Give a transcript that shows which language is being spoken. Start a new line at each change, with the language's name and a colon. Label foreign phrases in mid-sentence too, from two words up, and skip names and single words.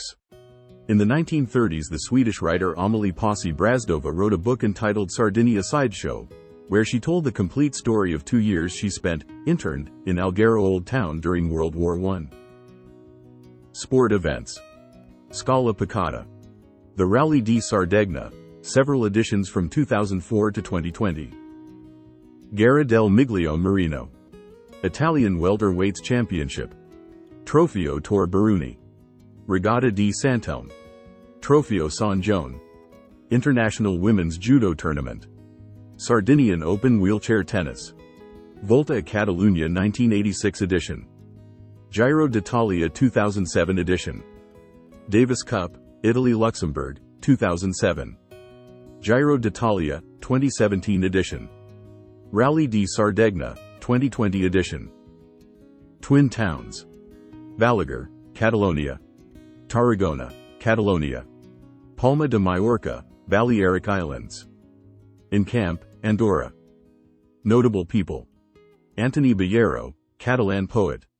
English: In the 1930s, the Swedish writer Amelie Pasi Brazdova wrote a book entitled Sardinia Sideshow, where she told the complete story of 2 years she spent, interned, in Alghero Old Town during World War I. Sport events. Scala Piccata. The Rally di Sardegna, several editions from 2004 to 2020. Gara del Miglio Marino. Italian Welterweights Championship. Trofeo Tor Baruni. Regatta di Sant'Elmo. Trofeo San Gione. International Women's Judo Tournament. Sardinian Open Wheelchair Tennis. Volta a Catalunya 1986 edition. Giro d'Italia 2007 edition. Davis Cup, Italy-Luxembourg, 2007. Giro d'Italia, 2017 edition. Rally di Sardegna, 2020 edition. Twin Towns. Balaguer, Catalonia. Tarragona, Catalonia. Palma de Mallorca, Balearic Islands. Encamp, Andorra. Notable people. Antoni Ballero, Catalan poet.